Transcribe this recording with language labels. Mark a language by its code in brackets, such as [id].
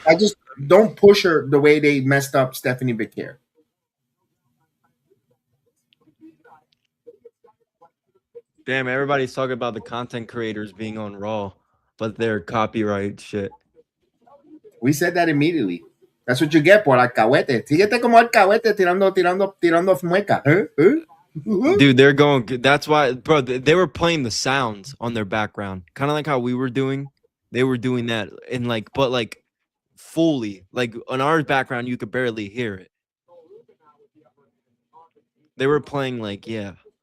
[en] I just don't push her the way they messed up Stephanie Becker. Damn, everybody's talking about the content creators being on Raw, but they're copyright shit. We said that immediately. That's what you get [es] por alcahuete. Síguete como alcahuete tirando mueca. [en] Dude, they're going. That's why, bro. They were playing the sounds on their background, kind of like how we were doing. They were doing that in but fully. Like on our background, you could barely hear it. They were playing yeah.